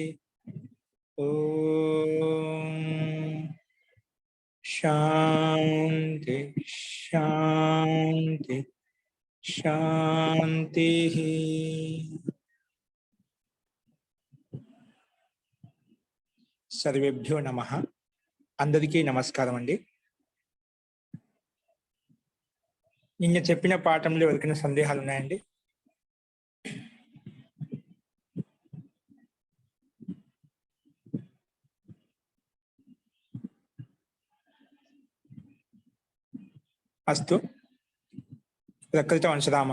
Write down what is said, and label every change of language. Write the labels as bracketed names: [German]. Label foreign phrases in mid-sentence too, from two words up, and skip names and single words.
[Sanskrit] ओम शांति शांति शांति। सर्वेभ्यो नमः। [Telugu] అందరికీ నమస్కారం అండీ। నిన్న చెప్పిన పాఠంలో ఎవరికైనా సందేహాలు ఉన్నాయండి? [Sanskrit] అస్తు ప్రకృత వంశరామః.